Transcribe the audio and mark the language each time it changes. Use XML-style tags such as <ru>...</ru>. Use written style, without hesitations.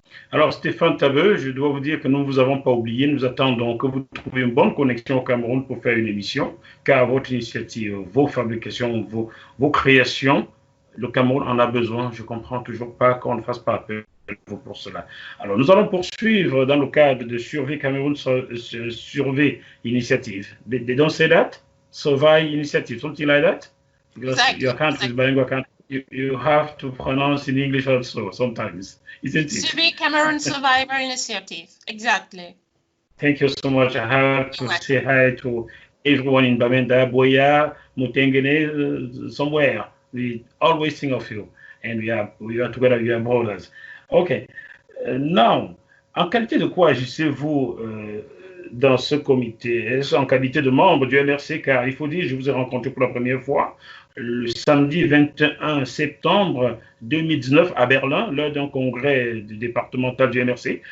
<fr>Alors, Stéphane Tabeu, je dois vous dire que nous ne vous avons pas oublié. Nous attendons que vous trouviez une bonne connexion au Cameroun pour faire une émission, car votre initiative, vos fabrications, vos créations, le Cameroun en a besoin. Je ne comprends toujours pas qu'on ne fasse pas appel pour cela. Alors, nous allons poursuivre dans le cadre de Survey Cameroun, Survey Initiative.</fr> <en>They don't say that? Survey Initiative, something like that? Because your country is bilingual country. You have to pronounce in English also sometimes, isn't it? Survey Cameroun Survivor Initiative, exactly. Thank you so much. I have to say hi to everyone in Bamenda, Boya, Mutengene, somewhere. We always think of you, and we are together, we are brothers. Okay.</en> <fr>Now, en qualité de quoi agissez-vous dans ce comité? Est-ce en qualité de membre du MRC? Car il faut dire, je vous ai rencontré pour la première fois le samedi 21 septembre 2019 à Berlin, lors d'un congrès départemental du MRC.</fr>